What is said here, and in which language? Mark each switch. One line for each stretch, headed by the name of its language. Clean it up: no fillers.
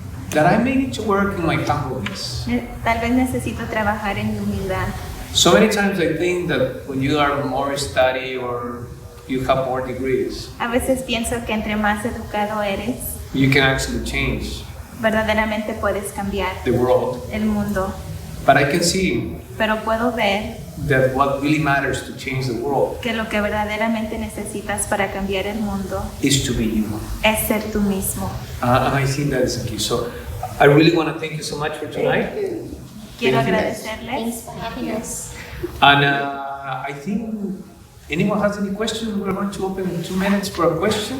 English: that I may need to work in my humbleness.
Spanish: Tal vez necesito trabajar en mi humildad.
English: So many times I think that when you are more study or you have more degrees,
Spanish: A veces pienso que entre más educado eres,
English: you can actually change
Spanish: verdaderamente puedes cambiar
English: the world.
Spanish: el mundo.
English: But I can see
Spanish: Pero puedo ver
English: that what really matters to change the world
Spanish: que lo que verdaderamente necesitas para cambiar el mundo
English: is to be you.
Spanish: es ser tú mismo.
English: And I think that is the key. So I really want to thank you so much for tonight.
Spanish: Quiero
English: Thank you.
Spanish: agradecerles.
English: Thanks for having us. And I think anyone has any questions, we're going to open 2 minutes for questions.